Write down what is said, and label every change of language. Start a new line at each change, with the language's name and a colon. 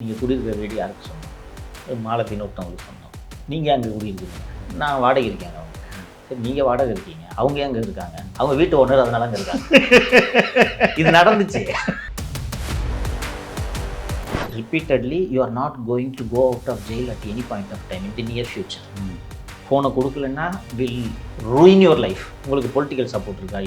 Tamil: நீங்கள் குடியிருக்கிற வீடு யாருக்கு சொன்னோம்? மாலத்தின்னு ஒருத்தவங்களுக்கு சொன்னோம். நீங்கள் அங்கே குடியிருக்கீங்க, நான் வாடகை இருக்கேங்க. அவங்க சரி, நீங்கள் வாடகை இருக்கீங்க, அவங்க அங்கே இருக்காங்க, அவங்க வீட்டு ஓனர் அதனால அங்கே இருக்காங்க. இது நடந்துச்சு.
English: Repeatedly, you are not going to go out of jail at any point of time in the near future.
Tamil: ஃபோனை கொடுக்கலன்னா
English: Will ruin your life.
Tamil: உங்களுக்கு பொலிட்டிக்கல் சப்போர்ட் இருக்கா?